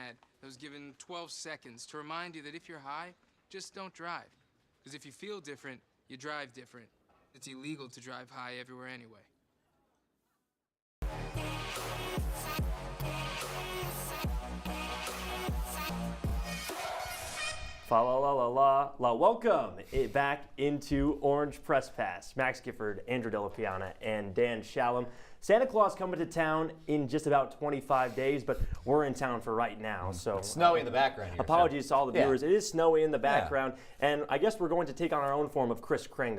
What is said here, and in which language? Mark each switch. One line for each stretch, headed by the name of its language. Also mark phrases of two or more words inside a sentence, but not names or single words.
English: ad that was given 12 seconds to remind you that if you're high, just don't drive. Because if you feel different, you drive different. It's illegal to drive high everywhere anyway. Fa la la la la la. Welcome back into Orange Press Pass. Max Gifford, Andrew Della, Piana, and Dan Shalam. Santa Claus coming to town in just about 25 days, but we're in town for right now. So It's snowy in the background here. apologies to all the viewers. Yeah. It is snowy in the background, and I guess we're going to take on our own form of Kris Kringle.